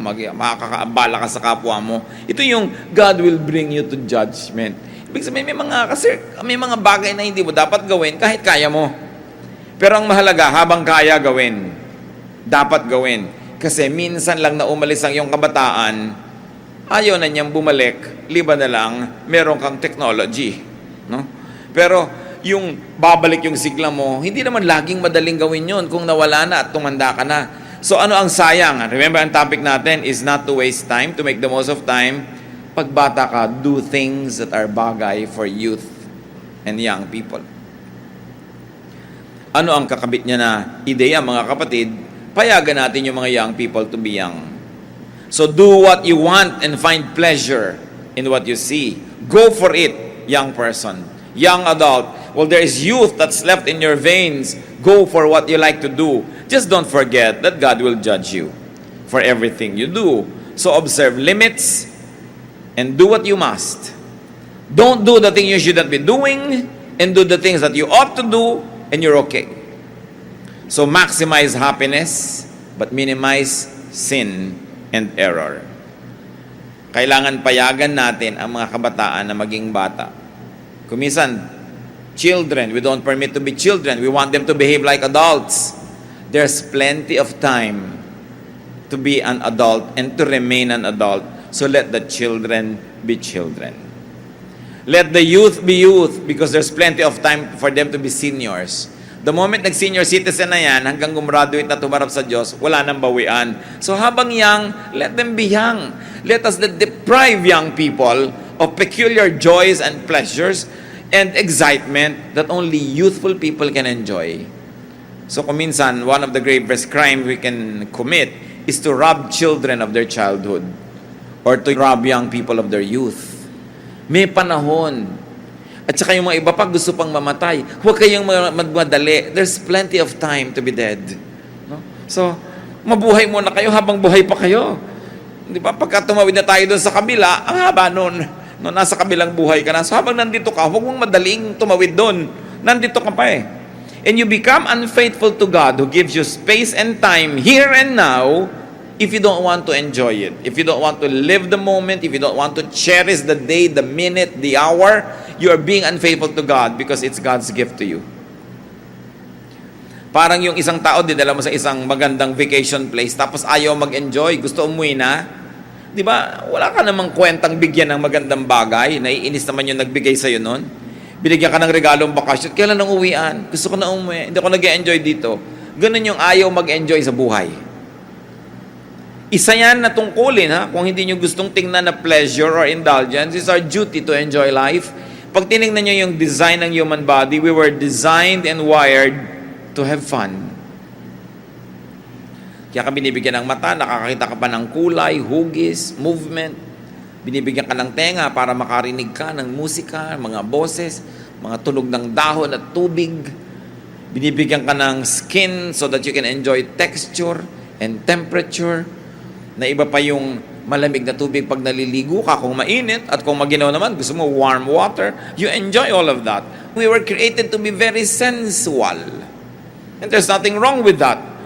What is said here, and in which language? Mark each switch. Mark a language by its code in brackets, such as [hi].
[tl] Makakaabala ka sa kapwa mo. Ito yung [en] God will bring you to judgment. [tl] Ibig sabihin, may mga bagay na hindi mo dapat gawin kahit kaya mo. Pero ang mahalaga, habang kaya gawin, dapat gawin. Kasi minsan lang na umalis ang iyong kabataan, ayaw na niyang bumalik, liba na lang, meron kang technology. No? Pero yung babalik yung sigla mo, hindi naman laging madaling gawin yun kung nawala na at tumanda ka na. So ano ang sayang? [en] Remember, [tl] ang topic natin [en] is not to waste time, to make the most of time. [tl] Pag bata ka, [en] do things that are bagay for youth and young people. [tl] Ano ang kakabit niya na ideya, mga kapatid? Payagan natin yung mga [en] young people to be young. So do what you want and find pleasure in what you see. Go for it, young person. Young adult. Well, there is youth that's left in your veins. Go for what you like to do. Just don't forget that God will judge you for everything you do. So observe limits and do what you must. Don't do the thing you shouldn't be doing, and do the things that you ought to do, and you're okay. So maximize happiness, but minimize sin and error. [tl] Kailangan payagan natin ang mga kabataan na maging bata. [en] Kumisan, children, we don't permit to be children. We want them to behave like adults. There's plenty of time to be an adult and to remain an adult. So let the children be children. Let the youth be youth because there's plenty of time for them to be seniors. The moment [tl] nag-senior citizen na yan, hanggang gumraduate na tumarap sa Diyos, wala nang bawian. [en] So habang young, let them be young. Let us not deprive young people of peculiar joys and pleasures and excitement that only youthful people can enjoy. So kuminsan, one of the gravest crimes we can commit is to rob children of their childhood or to rob young people of their youth. [tl] May panahon. At saka yung mga iba pa gusto pang mamatay. Huwag kayong magmadali. [en] There's plenty of time to be dead. [tl] No? So, mabuhay muna kayo habang buhay pa kayo. Di ba? Pagka tumawid na tayo doon sa kabila, ang haba noon. No, nasa kabilang buhay ka na. So, habang nandito ka, huwag mong madaling tumawid doon. Nandito ka pa eh. [en] And you become unfaithful to God who gives you space and time here and now if you don't want to enjoy it. If you don't want to live the moment, if you don't want to cherish the day, the minute, the hour, you are being unfaithful to God because it's God's gift to you. [tl] Parang yung isang tao, dinala mo sa isang magandang vacation place, tapos ayaw mag-enjoy, gusto umuwi na. Di ba? Wala ka namang kwentang bigyan ng magandang bagay. Naiinis naman yung nagbigay sa'yo nun. Binigyan ka ng regalong bakasyon. Kailan nang uwian? Gusto ko na umuwi. Hindi ako nag-enjoy dito. Ganun yung ayaw mag-enjoy sa buhay. Isa yan na tungkulin, ha? Kung hindi nyo gustong tingnan na [en] pleasure or indulgence, it's our duty to enjoy life. [tl] Pag tinignan nyo yung [en] design ng human body, we were designed and wired to have fun. [tl] Kaya ka binibigyan ng mata, nakakakita ka pa ng kulay, hugis, movement. Binibigyan ka ng tenga para makarinig ka ng musika, mga boses, mga tunog ng dahon at tubig. Binibigyan ka ng [en] skin so that you can enjoy texture and temperature. [tl] Na iba pa yung malamig na tubig pag naliligo ka, kung mainit, at kung maginaw naman, gusto mo warm water, [en] you enjoy all of that. We were created to be very sensual. And there's nothing wrong with that.